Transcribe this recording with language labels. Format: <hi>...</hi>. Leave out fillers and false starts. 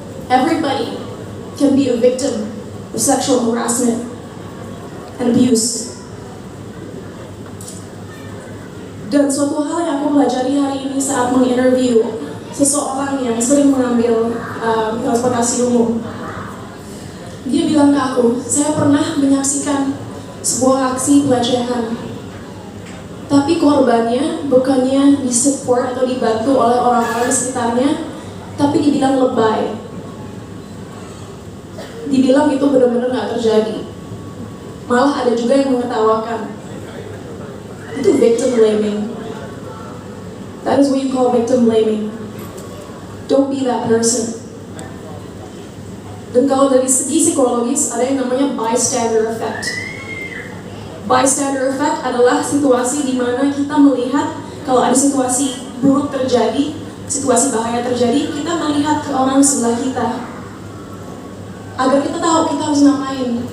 <en>Everybody can be a victim of sexual harassment and abuse.</en> <id>Dan suatu hal yang aku pelajari hari ini saat menginterview seseorang yang sering mengambil transportasi umum, dia bilang ke aku, saya pernah menyaksikan sebuah aksi pelecehan, tapi korbannya bukannya disupport atau dibantu oleh orang-orang di sekitarnya, tapi dibilang lebay. dibilang itu benar-benar nggak terjadi. Malah ada juga yang mengetawakan. Itu victim blaming.</id> <en>That is what you call victim blaming. Don't be that person.</en> <id>Dan kalau dari segi psikologis, ada yang namanya bystander effect. Bystander effect adalah situasi di mana kita melihat kalau ada situasi buruk terjadi, situasi bahaya terjadi, kita melihat ke orang sebelah kita agar kita tahu kita harus ngapain.</id>